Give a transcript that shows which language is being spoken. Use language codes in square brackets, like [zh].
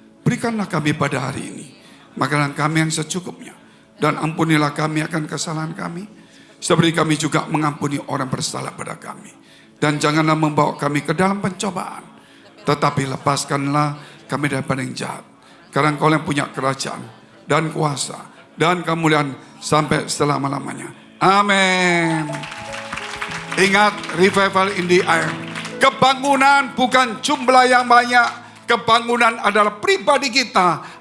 [id] Berikanlah kami pada hari ini makanan kami yang secukupnya, dan ampunilah kami akan kesalahan kami, seperti kami juga mengampuni orang bersalah pada kami. Dan janganlah membawa kami ke dalam pencobaan, tetapi lepaskanlah kami daripada yang jahat. Karena Engkau yang punya kerajaan dan kuasa dan kemuliaan sampai selama-lamanya. Amin. Ingat, [en] revival in the air. [id] Kebangunan bukan jumlah yang banyak. Kebangunan adalah pribadi kita.